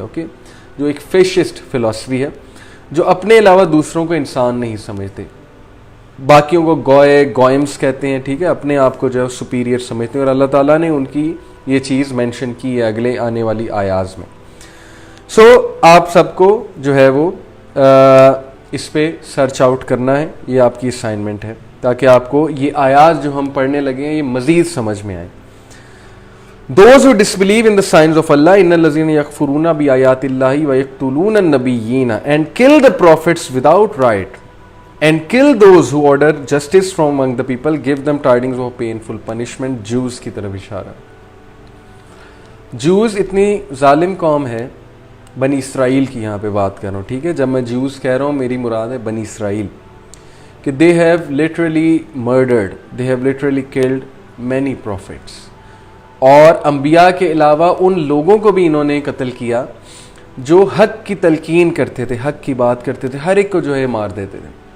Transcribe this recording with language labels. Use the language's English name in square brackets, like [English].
[Urdu] Okay, جو ایک fascist فلسفی ہے, جو اپنے علاوہ دوسروں کو انسان نہیں سمجھتے, باقیوں کو گوئمز کہتے ہیں, ٹھیک ہے, اپنے آپ کو جو ہے سپیریئر سمجھتے ہیں, اور اللہ تعالیٰ نے ان کی یہ چیز مینشن کی ہے اگلے آنے والی آیاز میں. سو آپ سب کو جو ہے وہ اس پہ سرچ آؤٹ کرنا ہے, یہ آپ کی اسائنمنٹ ہے, تاکہ آپ کو یہ آیات جو ہم پڑھنے لگے ہیں یہ مزید سمجھ میں آئیں. [English] Those who disbelieve in the signs of Allah, [Arabic] إِنَّ الَّذِينَ يَكْفُرُونَ بِآيَاتِ اللَّهِ وَيَقْتُلُونَ النَّبِيِّينَ [English] and kill the prophets without right and kill those who order justice from among the people, give them tidings of painful punishment. [Urdu] جوز کی طرف اشارہ. جوز اتنی ظالم قوم ہے, بنی اسرائیل کی یہاں پہ بات کر رہا ہوں, ٹھیک ہے, جب میں جوز کہہ رہا ہوں میری مراد ہے بنی اسرائیل, کہ [English] they have literally murdered, they have literally killed many prophets, [Urdu] اور انبیاء کے علاوہ ان لوگوں کو بھی انہوں نے قتل کیا جو حق کی تلقین کرتے تھے, حق کی بات کرتے تھے, ہر ایک کو جو ہے مار دیتے تھے.